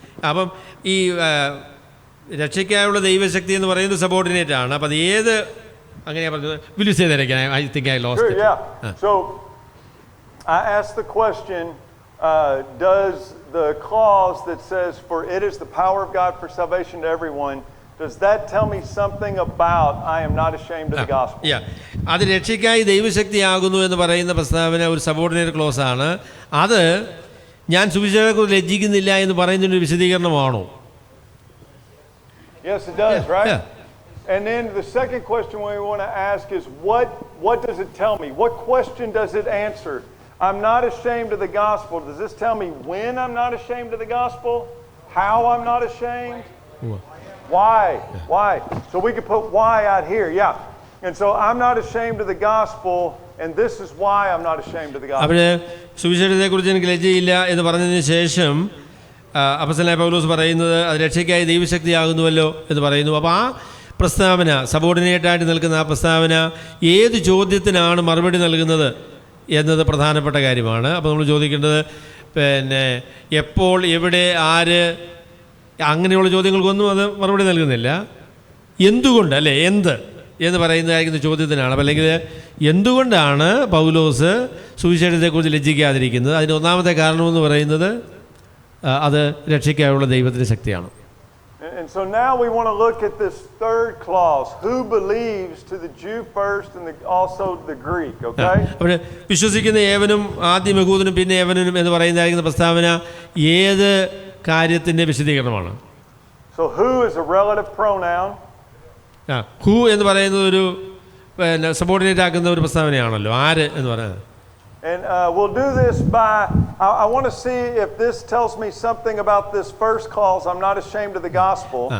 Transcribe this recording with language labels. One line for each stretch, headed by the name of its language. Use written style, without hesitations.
Malayalam: അപ്പം ഈ രക്ഷയ്ക്കായുള്ള ദൈവശക്തി എന്ന് പറയുന്നത് സബോർഡിനേറ്റ് ആണ്. അപ്പം അത് ഏത് അങ്ങനെയാണ് പറഞ്ഞത്?
English: Will you say that again? I think I lost it. Yeah. So I asked the question, does the clause that says, for it is the power of God for salvation to everyone, does that tell me something about I am not ashamed of the gospel?
Malayalam: അത് രക്ഷയ്ക്കായി ദൈവശക്തിയാകുന്നു എന്ന് പറയുന്ന പ്രസ്താവന ഒരു subordinate close ആണ്. അത് ഞാൻ സുവിശേഷത്തെക്കുറിച്ച് ലജ്ജിക്കുന്നില്ല എന്ന് പറയുന്നതിൻ്റെ ഒരു വിശദീകരണമാണോ?
English: Yes, it does, right? Yeah. And then the second question we want to ask is, what does it tell me? What question does it answer? I'm not ashamed of the gospel. Does this tell me when I'm not ashamed of the gospel? How I'm not ashamed? Why? Why? So we could put why out here, yeah. And so I'm not ashamed of the gospel, and this is why I'm not ashamed of the gospel.
Malayalam: അവിടെ സുവിശേഷത്തെക്കുറിച്ച് എനിക്ക് ലജ്ജയില്ല എന്ന് പറഞ്ഞതിന് ശേഷം അപ്പോസ്തലനായ പൗലോസ് പറയുന്നത് അത് രക്ഷയ്ക്കായി ദൈവശക്തിയാകുന്നുവല്ലോ എന്ന് പറയുന്നു. അപ്പോൾ ആ പ്രസ്താവന, സബോർഡിനേറ്റായിട്ട് നിൽക്കുന്ന ആ പ്രസ്താവന ഏത് ചോദ്യത്തിനാണ് മറുപടി നൽകുന്നത് എന്നത് പ്രധാനപ്പെട്ട കാര്യമാണ്. അപ്പോൾ നമ്മൾ ചോദിക്കേണ്ടത് പിന്നെ എപ്പോൾ, എവിടെ, ആര്, അങ്ങനെയുള്ള ചോദ്യങ്ങൾക്കൊന്നും അത് മറുപടി നൽകുന്നില്ല. എന്തുകൊണ്ട്, അല്ലേ, എന്ത് എന്ന് പറയുന്നതായിരിക്കുന്ന ചോദ്യത്തിനാണ്. അപ്പം അല്ലെങ്കിൽ എന്തുകൊണ്ടാണ് പൗലോസ് സുവിശേഷത്തെക്കുറിച്ച് ലജ്ജിക്കാതിരിക്കുന്നത്? അതിൻ്റെ ഒന്നാമത്തെ കാരണമെന്ന് പറയുന്നത് അത് രക്ഷയ്ക്കായുള്ള ദൈവത്തിൻ്റെ ശക്തിയാണ്.
English: And so now we want to look at this third clause, who believes, to the Jew first and also the Greek, okay?
Malayalam: അവിടെ വിശ്വസിക്കുന്ന ഏവനും ആദ്യം യഹൂദനും പിന്നെ ഏവനും എന്ന് പറയുന്നതായിരിക്കുന്ന പ്രസ്താവന ഏത് കാര്യത്തിൻ്റെ വിശദീകരണമാണ്?
English: So who is a relative pronoun.
Malayalam: Who എന്ന് പറയുന്നത് ഒരു സബോർഡിനേറ്റ് ആക്കുന്ന ഒരു പ്രസ്താവനയാണല്ലോ. ആര് എന്ന് പറയുന്നത്.
English: And we'll do this by, I want to see if this tells me something about this first clause, I'm not ashamed of the gospel.